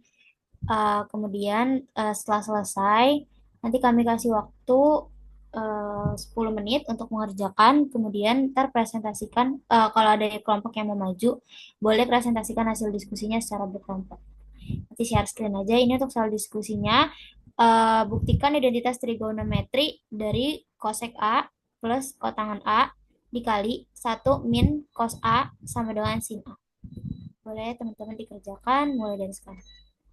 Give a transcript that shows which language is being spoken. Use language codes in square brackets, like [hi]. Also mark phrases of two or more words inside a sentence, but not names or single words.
[id] Kemudian setelah selesai, nanti kami kasih waktu 10 menit untuk mengerjakan, kemudian ntar presentasikan, kalau ada kelompok yang mau maju, boleh presentasikan hasil diskusinya secara berkelompok. Nanti [en] share screen [id] aja, ini untuk soal diskusinya. Buktikan identitas trigonometri dari cosec A plus kotangan A dikali 1 min cos A sama dengan sin A. Boleh teman-teman dikerjakan mulai dari sekarang.